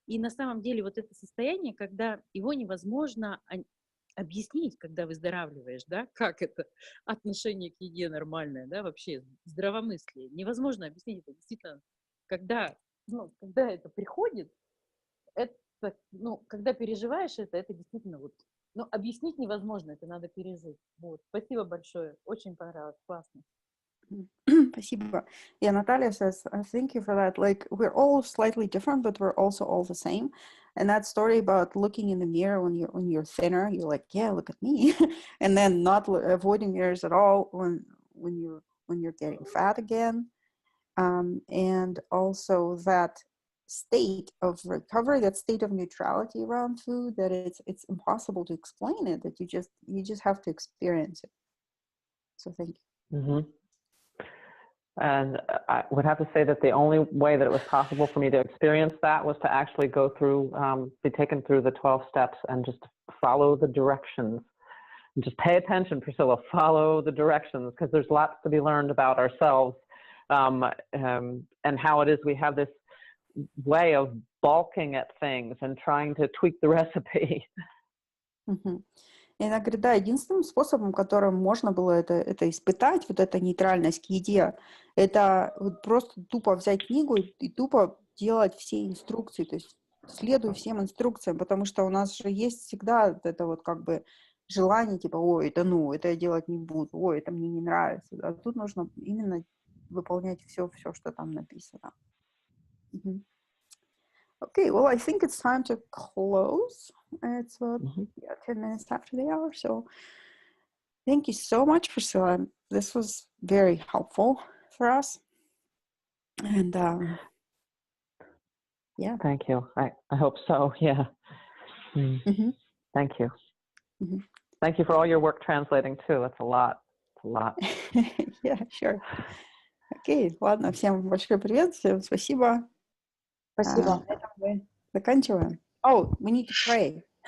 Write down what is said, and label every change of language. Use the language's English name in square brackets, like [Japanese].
[Russian] И на самом деле вот это состояние, когда его невозможно объяснить, когда выздоравливаешь, да, как это отношение к еде нормальное, да, вообще здравомыслие. Невозможно объяснить это действительно, когда это приходит, это, когда переживаешь это действительно вот, объяснить невозможно, это надо пережить. Вот. Спасибо большое, очень понравилось, классно. Спасибо. [English] Yeah, Natalia says, thank you for that. Like, we're all slightly different, but we're also all the same. And that story about looking in the mirror when you're thinner, you're like, yeah, look at me. And then not avoiding mirrors at all when you're getting fat again. And also that state of recovery, that state of neutrality around food, that it's impossible to explain it, that you just have to experience it. So thank you. Mm-hmm. And I would have to say that the only way that it was possible for me to experience that was to actually go through, be taken through the 12 steps and just follow the directions. And just pay attention, Priscilla, follow the directions, because there's lots to be learned about ourselves and how it is we have this way of balking at things and trying to tweak the recipe. Mm-hmm. [Russian] И она говорит, да, единственным способом, которым можно было это испытать, вот эта нейтральность к еде, это вот просто тупо взять книгу и тупо делать все инструкции, то есть следуй всем инструкциям, потому что у нас же есть всегда это вот как бы желание, типа, ой, это я делать не буду, ой, это мне не нравится. А тут нужно именно выполнять все, что там написано. Mm-hmm. [English] Okay, well, I think it's time to close. It's about 10 minutes after the hour. So thank you so much, Prисcilla. This was very helpful for us. And yeah. Thank you. I hope so. Yeah. Mm-hmm. Thank you. Mm-hmm. Thank you for all your work translating too. That's a lot. It's a lot. Yeah, sure. [Russian] Окей, ладно, всем большой привет, всем спасибо. Спасибо. Мы заканчиваем. [English] Oh, we need to pray.